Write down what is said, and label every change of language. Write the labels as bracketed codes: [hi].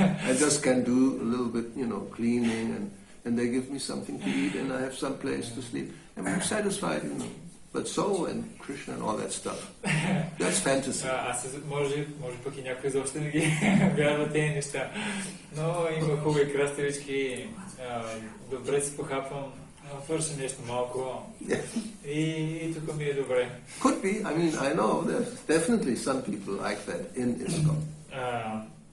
[en] I just can do a little bit, cleaning, and they give me something to eat, and I have some place to sleep. And I'm satisfied, But soul and Krishna and all that stuff, that's fantasy. [bg] Може пък и някой изобщо не ги вярва тези неща. Но има хубави краставички, добре се похапвам, върша нещо малко и тук ми е добре. [en] Could be. I mean, I know there's definitely some people like that in ISKCON.